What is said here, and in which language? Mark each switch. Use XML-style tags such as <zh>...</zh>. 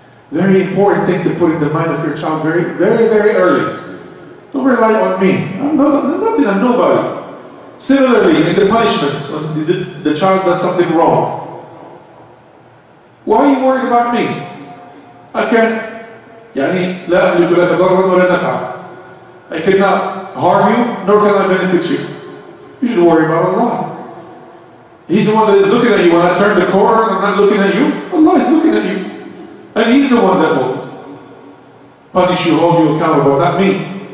<en>Very important thing to put in the mind of your child very, very, very early. Don't rely on me. I'm nothing, I'm nobody. Similarly, in the punishments, when the child does something wrong, why are you worried about me? I can't,</en> <ar>لا أملك لك ضرا ولا نفعا.</ar> <en>I cannot harm you, nor can I benefit you. You should worry about Allah. He's the one that is looking at you. When I turn the corner and I'm not looking at you, Allah is looking at you. And He's the one that will punish you, hold you accountable, not me.</en>